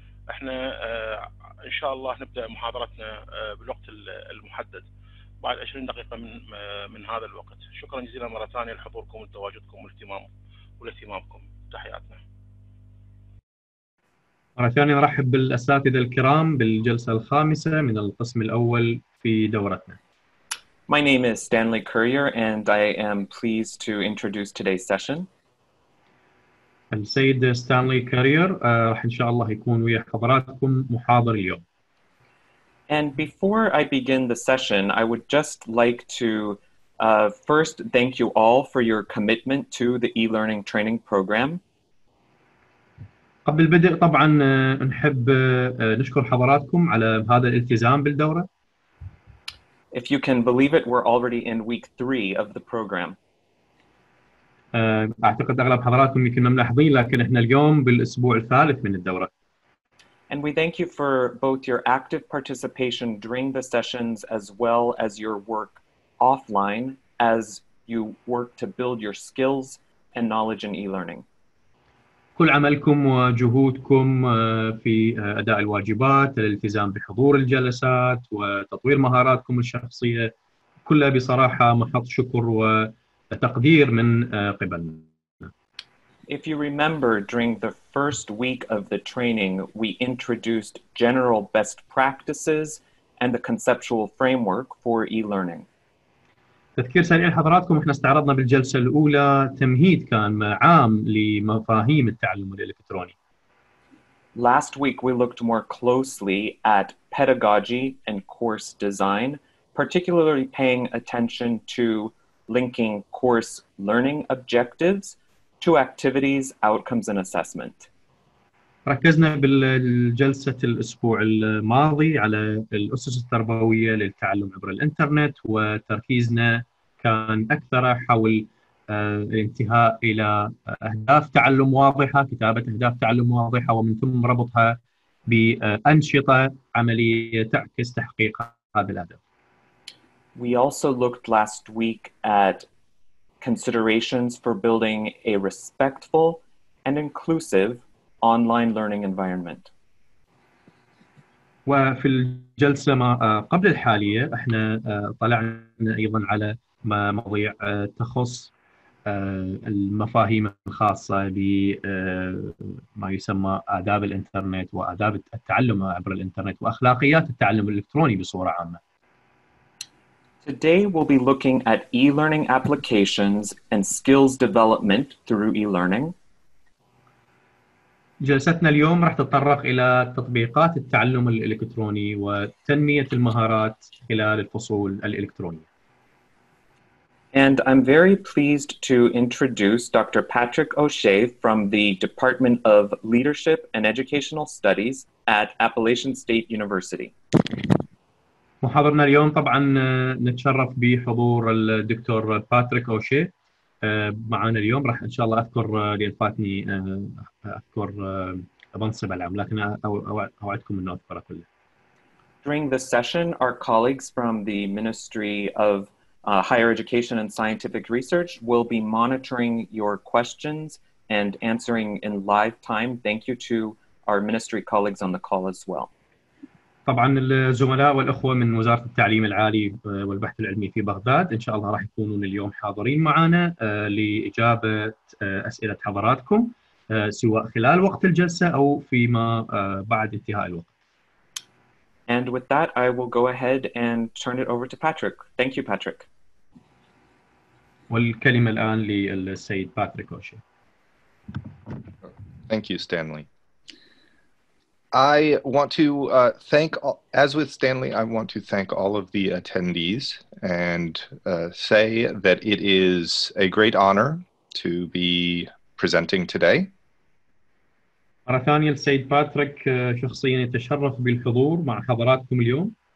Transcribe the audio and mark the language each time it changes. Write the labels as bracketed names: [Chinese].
[Arabic] احنا إن شاء الله نبدأ محاضرتنا بالوقت المحدد بعد 20 دقيقة من هذا الوقت. شكرا جزيلا مرة ثانية لحضوركم وتواجدكم والاهتمامكم. تحياتنا. مرة ثانية نرحب بالأساتذة الكرام بالجلسة الخامسة من القسم الأول في دورتنا. [English] My name is Stanley Courier and I am pleased to introduce today's session. [Arabic] السيد ستانلي كارير راح إن شاء الله يكون ويا حضراتكم محاضر اليوم. [English] And before I begin the session, I would just like to first thank you all for your commitment to the e-learning training program. [Arabic] قبل البدء طبعا نحب نشكر حضراتكم على هذا الالتزام بالدورة. [English] If you can believe it, we're already in week 3 of the program. [Arabic] أعتقد أغلب حضراتكم يمكن ملاحظين لكن إحنا اليوم بالأسبوع الثالث من الدورة. [English] And we thank you for both your active participation during the sessions as well as your work offline as you work to build your skills and knowledge in e-learning. [Arabic] كل عملكم وجهودكم في أداء الواجبات، الالتزام بحضور الجلسات وتطوير مهاراتكم الشخصية كلها بصراحة محط شكر وتقدير من قبلنا. [English] If you remember, during the first week of the training, we introduced general best practices and the conceptual framework for e-learning. [Arabic] تذكير سريع لحضراتكم، احنا استعرضنا بالجلسة الأولى تمهيد كان عام لمفاهيم التعلم الإلكتروني. [English] Last week we looked more closely at pedagogy and course design, particularly paying attention to linking course learning objectives to activities, outcomes, and assessment. [Arabic] ركزنا بالجلسة الأسبوع الماضي على الأسس التربوية للتعلم عبر الإنترنت، وتركيزنا كان أكثر حول الانتهاء إلى أهداف تعلم واضحة، كتابة أهداف تعلم واضحة، ومن ثم ربطها بأنشطة عملية تعكس تحقيق هذه الأهداف. [English] We also looked last week at considerations for building a respectful and inclusive online learning environment. [Arabic] وفي الجلسة ما قبل الحالية احنا طلعنا أيضا على مواضيع تخص المفاهيم الخاصة بما يسمى آداب الإنترنت وآداب التعلم عبر الإنترنت وأخلاقيات التعلم الإلكتروني بصورة عامة. [English] Today we'll be looking at e-learning applications and skills development through e-learning. [Arabic] جلستنا اليوم راح تتطرق إلى تطبيقات التعلم الإلكتروني وتنمية المهارات خلال الفصول الإلكترونية. [English] And I'm very pleased to introduce Dr. Patrick O'Shea from the Department of Leadership and Educational Studies at Appalachian State University. [Arabic] محاضرنا اليوم طبعا نتشرف بحضور الدكتور باتريك أوشي معنا اليوم. راح إن شاء الله أذكر لأن فاتني أذكر منصب العام، لكن أوعدكم إنه أذكره كله. [English] During this session, our colleagues from the Ministry of Higher Education and Scientific Research will be monitoring your questions and answering in live time. Thank you to our ministry colleagues on the call as well. [Arabic] طبعا الزملاء والأخوة من وزارة التعليم العالي والبحث العلمي في بغداد إن شاء الله راح يكونون اليوم حاضرين معنا لإجابة أسئلة حضراتكم سواء خلال وقت الجلسة أو فيما بعد انتهاء الوقت. [English] And with that, I will go ahead and turn it over to Patrick. Thank you, Patrick. [Arabic] والكلمة الآن للسيد باتريك أوشي. [English] Thank you, Stanley. I want to as with Stanley, I want to thank all of the attendees and say that it is a great honor to be presenting today. [Arabic] مرة ثانية السيد باتريك شخصيا يتشرف بالحضور مع حضراتكم اليوم.